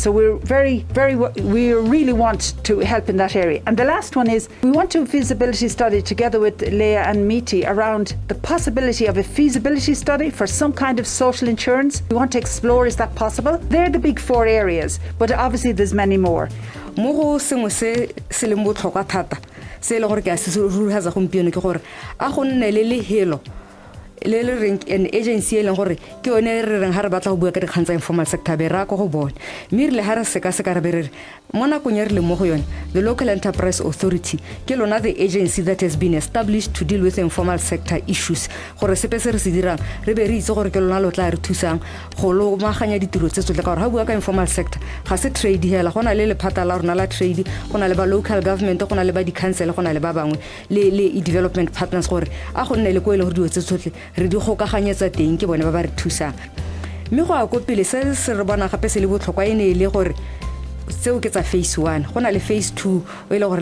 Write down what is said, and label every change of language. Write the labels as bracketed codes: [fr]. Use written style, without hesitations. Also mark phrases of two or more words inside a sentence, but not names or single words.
[en] So we really want to help in that area. And the last one is we want to feasibility study together with Leah and MITI around the possibility of a feasibility study for some kind of social insurance. We want to explore, is that possible? They're the big 4 areas, but obviously there's many more. [tn] Mo go sengwe se le botlhokwa thata se le gore ke a se ruhatsa gompieno ke gore a go nne le lehelo le reng [en] an agency [tn] e leng gore ke yone re reng ha re batla go bua ka dikgang tsa [en] informal sector [tn] be ra go go bona mme le ha re se ka re be re mo nakong ya re le mo go yone [en] the local enterprise authority [tn] ke lona [en] the agency that has been established to deal with informal sector issues [tn] gore sepe se re se dirang re be re itse gore ke lona lo tla re thusang go lo maganya ditiro tse tsotle ka gore ha bua ka [en] informal sector [tn] ga se trade hela gona le lephata la rona la trade gona le ba [en] local government [tn] gona le ba di council gona le ba bangwe le [en] development partners [tn] gore a go nne le go ile gore di tse tsotle re di gokaganyetsa teng ke bone ba ba re thusang mme go a kopile se re bona gape se le botlhokwa ene le gore seo ke tsa phase 1 gona le phase 2 o ile gore